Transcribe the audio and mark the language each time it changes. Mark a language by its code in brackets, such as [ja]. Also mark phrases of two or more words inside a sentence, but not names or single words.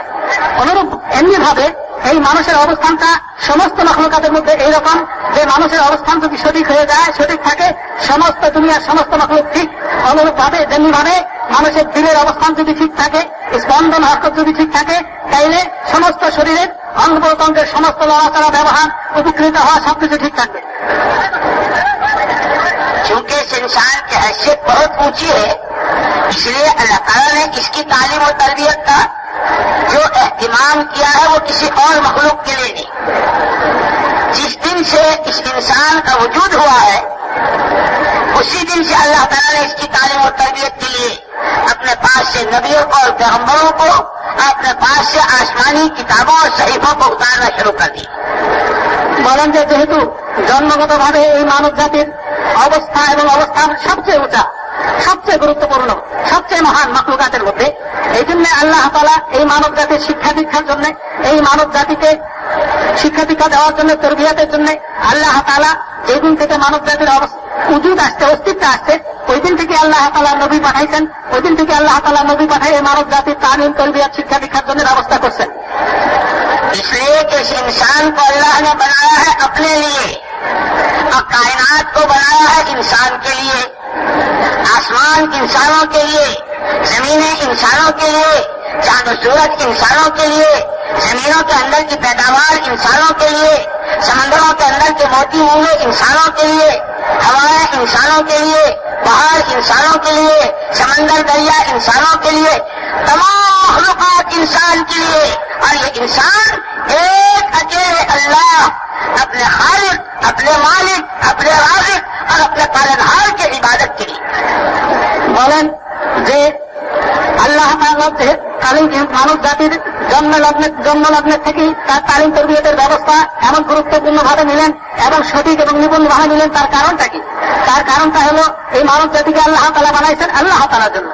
[bn] অনুরূপ এমনিভাবে এই মানুষের অবস্থানটা সমস্ত মাখলুকাতের মধ্যে এইরকম যে মানুষের অবস্থান যদি সঠিক হয়ে যায়, সঠিক থাকে, সমস্ত দুনিয়ার সমস্ত মাখলুক ঠিক। অনুরূপ ভাবে যেমনিভাবে মানুষের দিলের অবস্থান যদি ঠিক থাকে, স্পন্দন হরকত যদি ঠিক থাকে, তাইলে সমস্ত শরীরের অঙ্গ প্রত্যঙ্গের সমস্ত নড়াচড়া, ব্যবহার, উপকৃত হওয়া সবকিছু ঠিক থাকবে। [ur] چونکہ اس انسان کی حیثیت بہت اونچی ہے، اس لیے اللہ تعالیٰ نے اس کی تعلیم و تربیت کا جو اہتمام کیا ہے وہ کسی اور مخلوق کے لیے نہیں. جس دن سے اس انسان کا وجود ہوا ہے اسی دن سے اللہ تعالیٰ نے اس کی تعلیم و تربیت کے لیے اپنے پاس سے نبیوں کو اور پیغمبروں کو، اپنے پاس سے آسمانی کتابوں اور صحیفوں کو اتارنا شروع کر دی. [bn] বলেন যে যেহেতু জন্মগতভাবে এই মানব জাতির অবস্থা এবং অবস্থান সবচেয়ে উঁচা, সবচেয়ে গুরুত্বপূর্ণ, সবচেয়ে মহান মাখলুকাতের মধ্যে, এই জন্য আল্লাহ তাআলা এই মানব জাতির শিক্ষা দীক্ষার জন্য, এই মানব জাতিকে শিক্ষা দীক্ষা দেওয়ার জন্য, তরবিয়াতের জন্য আল্লাহ তাআলা যেই দিন থেকে মানব জাতির উজুদ আসছে, অস্তিত্ব আসছে, ওই দিন থেকে আল্লাহ তাআলা নবী পাঠাইছেন। ওই দিন থেকে আল্লাহ তাআলা নবী পাঠাই এই মানব জাতির তালিম, তরবিয়াত, শিক্ষা দীক্ষার জন্য ব্যবস্থা করছেন। [ur] اس لیے کہ اس انسان کو اللہ نے بنایا ہے اپنے لیے اور کائنات کو بنایا ہے انسان کے لیے، آسمان انسانوں کے لیے، زمینیں انسانوں کے لیے، چاند و سورج انسانوں کے لیے، زمینوں کے اندر کی پیداوار انسانوں کے لیے، سمندروں کے اندر کے موتی مونگے انسانوں کے لیے، ہوائیں انسانوں کے لیے، پہاڑ انسانوں کے لیے، سمندر دریا انسانوں کے لیے، تمام مخلوقات انسان کے لیے. اور یہ انسان ایک اکیلے اللہ، اپنے خالق، اپنے مالک، اپنے رازق اور اپنے پالنہار کی عبادت کے لیے. [bn] বলেন যে আল্লাহ তাআলা মানব জাতির জন্মলগ্নের থেকেই তার তালিম তরবিয়তের ব্যবস্থা এমন গুরুত্বপূর্ণ ভাবে নিলেন এবং সঠিক এবং নিপুণ ভাবে নিলেন। তার কারণটা কি? তার কারণটা হলো এই মানব জাতিকে আল্লাহ তাআলা বানাইছেন আল্লাহ তাআলার জন্য।